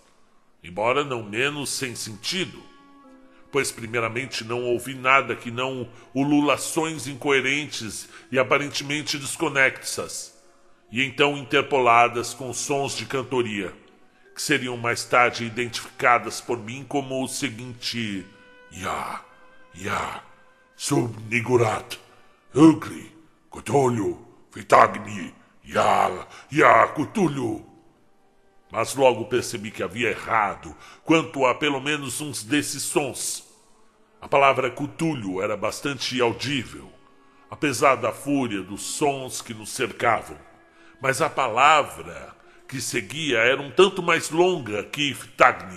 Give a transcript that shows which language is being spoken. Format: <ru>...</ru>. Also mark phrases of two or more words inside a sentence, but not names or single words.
<pt>embora não menos sem sentido, pois primeiramente não ouvi nada que não ululações incoerentes e aparentemente desconexas, e então interpoladas com sons de cantoria, que seriam mais tarde identificadas por mim como o seguinte: Ya, Ya, Sub-Nigurat, Ugly, Cthulhu, Fitagni, Ya, Cthulhu. Mas logo percebi que havia errado quanto a pelo menos uns desses sons. A palavra Cthulhu era bastante audível, apesar da fúria dos sons que nos cercavam. Mas a palavra que seguia era um tanto mais longa que Fitagni.</pt>